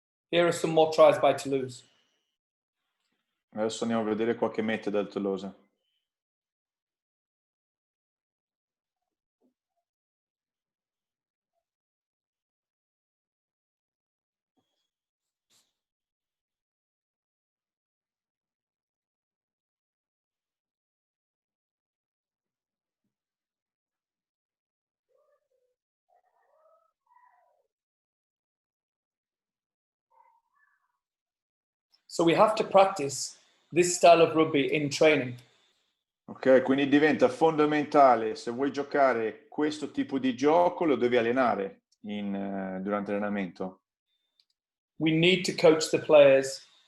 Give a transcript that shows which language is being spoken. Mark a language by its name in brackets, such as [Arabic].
[English] Here are some more tries by Toulouse. [Italian] Adesso andiamo a vedere qualche meta del Tolosa. [English] So we have to practice this style of rugby in training. [Italian] Ok, quindi diventa fondamentale, se vuoi giocare questo tipo di gioco, lo devi allenare durante l'allenamento. [English] We need to coach the players.